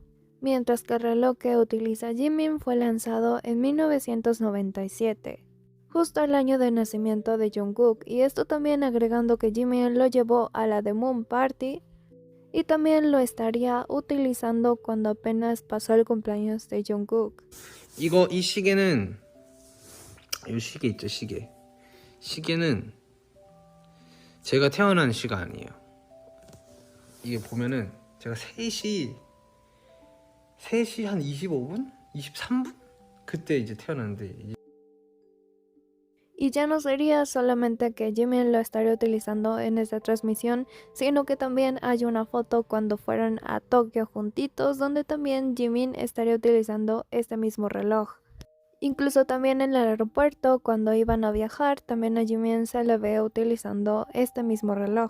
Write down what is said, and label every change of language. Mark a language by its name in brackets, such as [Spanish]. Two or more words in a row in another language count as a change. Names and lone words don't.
[Spanish] Mientras que el reloj que utiliza Jimin fue lanzado en 1997, justo el año de nacimiento de Jungkook, y esto también agregando que Jimin lo llevó a la The Moon Party y también lo estaría utilizando cuando apenas pasó el cumpleaños de Jungkook. [Korean] 이 시계는 이 시계 있죠, 시계. 시계는 제가 태어난 시가 아니에요. 이게 보면은 제가 3시 한 25분? 23분? 그때 이제 태어났는데. [Spanish] Y ya no sería solamente que Jimin lo estaría utilizando en esta transmisión, sino que también hay una foto cuando fueron a Tokio juntitos, donde también Jimin estaría utilizando este mismo reloj. Incluso también en el aeropuerto, cuando iban a viajar, también a Jimin se le ve utilizando este mismo reloj.